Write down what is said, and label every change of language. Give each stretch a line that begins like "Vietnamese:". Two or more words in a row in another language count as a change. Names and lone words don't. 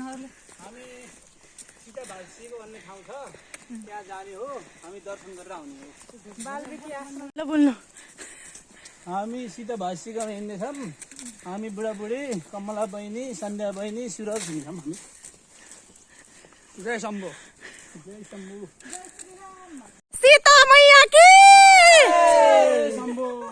Nepali: त्यहाँ जाने हो हामी दर्शन गरेर आउने हो ल बोल्नु हामी सीता भाषीको हिँड्नेछौँ हामी बुढाबुढी कमला बहिनी सन्ध्या बहिनी सुरज हिँड्छौँ हामी जय शम्भु जय शम्भु
Hindi: सीता मैया की
Nepali: शम्भु